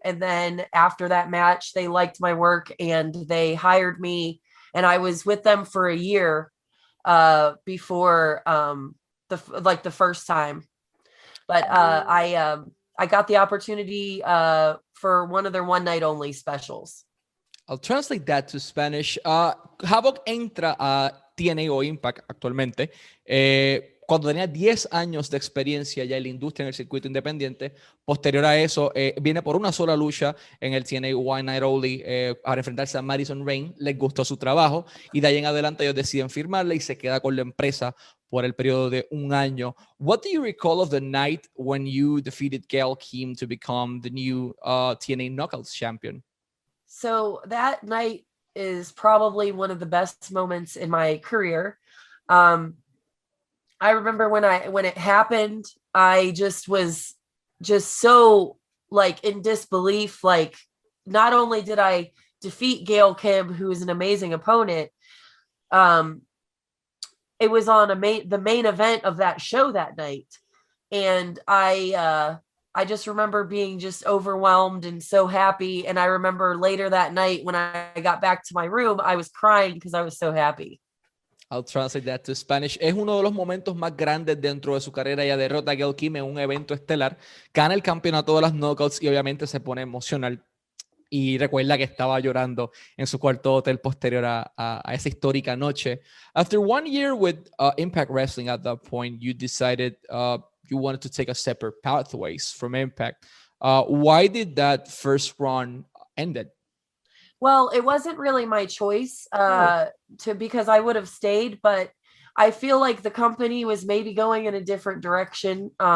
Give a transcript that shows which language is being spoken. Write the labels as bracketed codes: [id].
[en] And then after that match, they liked my work and they hired me. And I was with them for a year before the first time. But I got the opportunity for one of their One Night Only specials. I'll translate that to Spanish. [es] Havok entra a TNA o Impact actualmente cuando tenía 10 años de experiencia ya en la industria en el circuito independiente. Posterior a eso, viene por una sola lucha en el TNA One Night Only para enfrentarse a Madison Rain. Les gustó su trabajo y de ahí en adelante ellos deciden firmarle y se queda con la empresa por el periodo de un año. [en] What do you recall of the night when you defeated Gail Kim to become the new TNA Knockouts champion? So that night is probably one of the best moments in my career. I remember when it happened, I just was just so like in disbelief. Like, not only did I defeat Gail Kim, who is an amazing opponent, it was on the main event of that show that night. And I just remember being just overwhelmed and so happy. And I remember later that night when I got back to my room, I was crying because I was so happy. I'll translate that to Spanish. [es] Es uno de los momentos más grandes dentro de su carrera. Ella derrota a Gail Kim en un evento estelar, gana el campeonato de las Knockouts y obviamente se pone emocional. Y recuerda que estaba llorando en su cuarto hotel posterior a esa histórica noche. [en] After 1 year with Impact Wrestling at that point, you decided you wanted to take a separate pathways from Impact. Why did that first run ended? Well, it wasn't really my choice because I would have stayed, but I feel like the company was maybe going in a different direction.